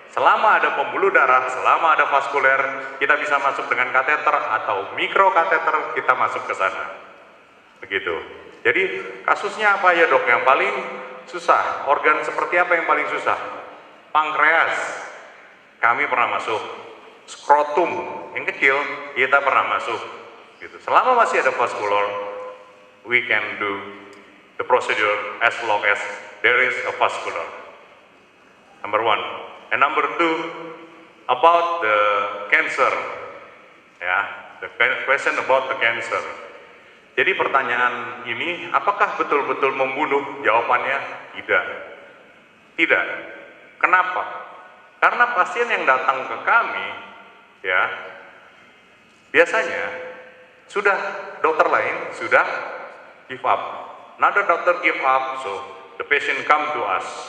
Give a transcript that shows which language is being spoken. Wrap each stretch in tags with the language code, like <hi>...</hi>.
<id>Selama ada pembuluh darah, selama ada vaskuler, kita bisa masuk dengan kateter atau mikrokateter, kita masuk ke sana. Begitu. Jadi kasusnya apa ya dok? Yang paling susah, organ seperti apa yang paling susah? Pankreas, kami pernah masuk. Skrotum, yang kecil, kita pernah masuk. Gitu. Selama masih ada vaskular,</id> <en>we can do the procedure as long as there is a vascular. Number 1. And number 2, about the cancer. Ya, the question about the cancer.</en> <id>Jadi pertanyaan ini, apakah betul-betul membunuh? Jawabannya tidak. Tidak. Kenapa? Karena pasien yang datang ke kami, ya, biasanya sudah dokter lain sudah give up.</id> <en>Another doctor give up, so the patient come to us.</en>